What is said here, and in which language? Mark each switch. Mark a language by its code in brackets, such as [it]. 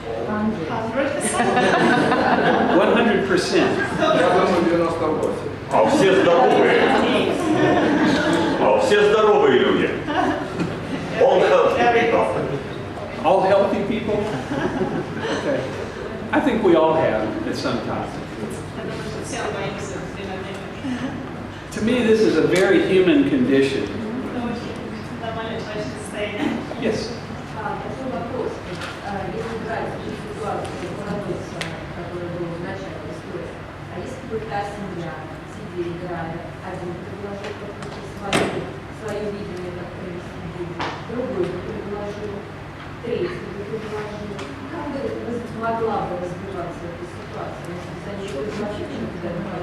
[en] 100%. [ru] Я думаю, 98. А все здоровые. А все здоровые люди. [en] All healthy people. All healthy people? Okay. I think we all have at some time. [ru] Все мы боимся время от времени. [en] To me, this is a very human condition. [ru] Это очень нормальное человеческое состояние. [en] Yes. [ru] Такой вопрос. Если брать ситуацию по работе, которая была в начале истории, а если бы та семья сидели, играли, один предложил свое видение, как провести жизнь, другой бы предложил, третий бы предложил, как бы могла бы развиваться эта ситуация, если за нее предложить, никуда не